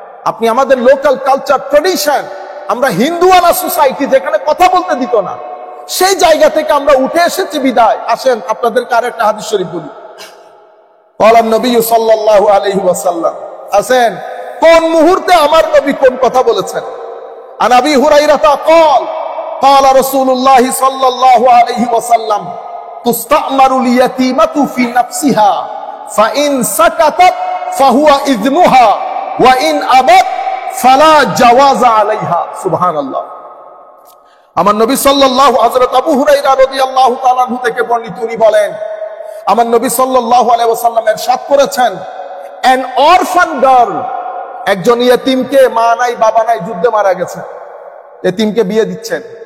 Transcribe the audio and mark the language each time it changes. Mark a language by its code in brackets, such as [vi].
[bn] আপনি আমাদের local culture tradition, আমরা হিন্দুয়ানা সোসাইটি যেখানে কথা বলতে দিত না, সেই জায়গা থেকে আমরা উঠে এসেছি বিদায়। আসেন আপনাদেরকে আরেকটা হাদিস শরীফ বলি। বলেন নবী সাল্লাল্লাহু আলাইহি ওয়াসাল্লাম, আসেন কোন মুহূর্তে আমার নবী কোন কথা বলেছেন। [ar] আন আবি হুরায়রা قال قال رسول الله صلى الله عليه وسلم تستأمر اليتيمة في نفسها فإن سكتت فهو إذنها وإن أبت فلا جواز عليها। [bn] সুবহানাল্লাহ। আমার নবী সাল্লাল্লাহু, হযরত আবু হুরায়রা রাদিয়াল্লাহু তাআলা আনহু থেকে বর্ণিত, উনি বলেন আমার নবী সাল্লাল্লাহু আলাইহি ওয়াসাল্লাম ইরশাদ করেছেন, [en] an orphan girl, [bn] একজন ইয়েতিমকে, মা নাই বাবা নাই, যুদ্ধে মারা গেছে, ইয়েতিমকে বিয়ে দিচ্ছেন।